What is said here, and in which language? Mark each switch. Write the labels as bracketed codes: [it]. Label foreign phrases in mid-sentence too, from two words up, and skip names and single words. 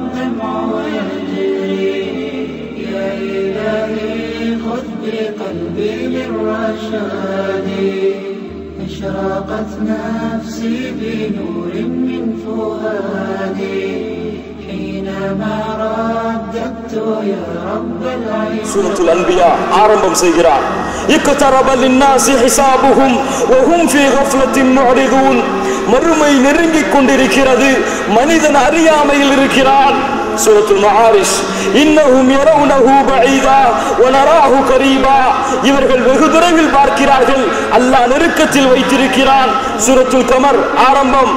[ar] الدمع يجري يا إلهي خذ بقلبي للرشاد أشرقت نفسي بنور من فؤادي حينما رددت يا رب العباد. [ta] سورة الأنبياء ஆரம்பம் செய்கிறார். [ar] اقترب للناس حسابهم وهم في غفلة معرضون. [ta] மறுமை நெருங்கிக் கொண்டிருக்கிறது, மனிதன் அறியாமையில் இருக்கிறான். [ar] سورة المعارج إنهم يرونه بعيدا ونراه قريبا. [ta] இவர்கள் வெகு தொலைவில் பார்க்கிறார்கள், அல்லாஹ் நெருக்கத்தில் வைத்திருக்கிறான். சூரத்துல் கமர் ஆரம்பம்.